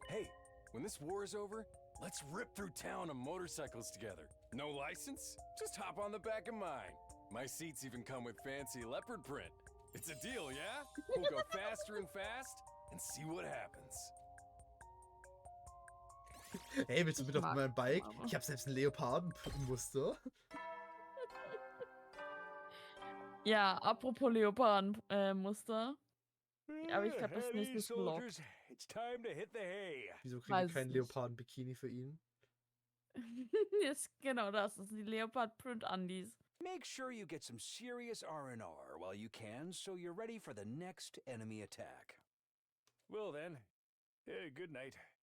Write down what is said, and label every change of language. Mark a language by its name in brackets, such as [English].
[English] Hey, when this war is over, let's rip through town on motorcycles together. No license? Just hop on the back of mine. My seats even come with fancy leopard print. It's a deal, yeah? We'll go faster and fast and see what happens. [German] Hey, willst du mit auf mein Bike? Ich hab selbst ein Leopardenmuster. Ja, apropos Leopardenmuster. Aber ich glaube, das nächste ist Vlog. [English] It's time to hit the hay. [German] Wieso kriegen wir keinen Leoparden-Bikini für ihn? Yes, genau das ist die Leopard-Print-Undies. [English] Make sure you get some serious R&R while you can, so you're ready for the next enemy attack. Well then, good night.